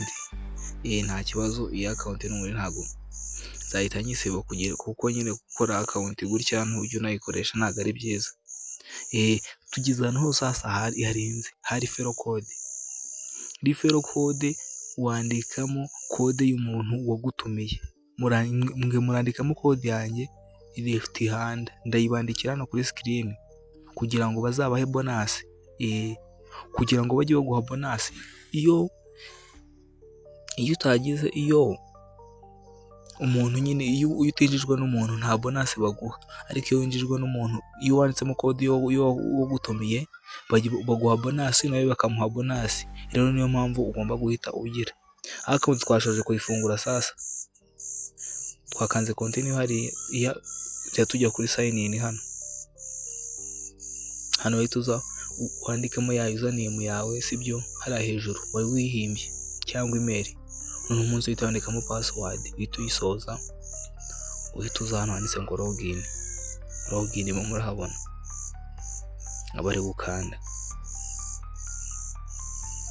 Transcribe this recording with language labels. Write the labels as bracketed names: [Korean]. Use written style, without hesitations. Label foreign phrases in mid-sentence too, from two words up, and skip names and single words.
[Kinyarwanda] Nta kibazo, iyi account n'ubundi ntabwo nzahita nyisiba, kuko nyine gukora account gutya ntujya unayikoresha ntabwo ari byiza. Tugize ahantu hose hasa harinze, hari [English] referral code, [Kinyarwanda] wandikamo code y'umuntu wagutumiye. Murandikamo code yanjye [English] left hand, [Kinyarwanda] ndayibandikira hano kuri screen, kugira ngo bazabahe bonus, kugira ngo bajye baguha bonus. Iyo utagize, iyo umuntu nyine, iyo utinjijwe n'umuntu nta bonus baguha, ariko iyo winjijwe n'umuntu, iyo wanditsemo code yo gutumiye baguha bonus, nawe bakamuha bonus. Rero niyo mpamvu ugomba guhita ugira account. Twashoje kuyifungura sasa, twakanze continue hari tujya kuri [English] sign in. [Kinyarwanda] Hano uhita uza wandikamo ya username yawe, sibyo hariya hejuru wari wihimbye, cyangwa email. Umunsi uhita wandikamo password, uhita uyisoza, uhita uza hano handitse ngo login murahabona, abari gukanda.